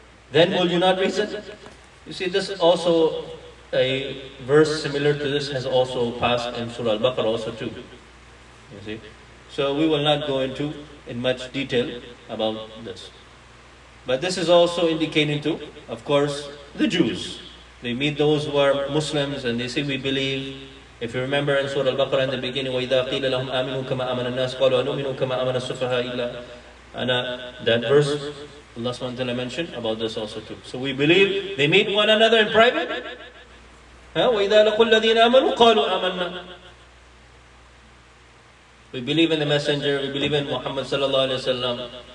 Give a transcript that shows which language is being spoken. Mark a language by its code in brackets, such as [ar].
[en] Then will you not reason? You see, this also, a verse similar to this has also passed in Surah Al-Baqarah also too. You see? So we will not go into in much detail about this. But this is also indicating to, of course, the Jews. They meet those who are Muslims and they say, we believe. If you remember in Surah Al-Baqarah in the beginning, [ar] وَإِذَا قِيلَ لَهُمْ آمِنُوا كَمَا آمَنَ النَّاسِ قَالُوا أَنُؤْمِنُوا كَمَا آمَنَ السُّفَهَاءُ إِلَّا أَنَا. [en] That verse, Allah subhanahu wa ta'ala mentioned about this also too. So we believe they meet one another in private. [ar] وَإِذَا لَقُوا الَّذِينَ آمَنُوا قَالُوا آمَنَّا. [en] We believe in the Messenger, we believe in Muhammad sallallahu alayhi wa sallam.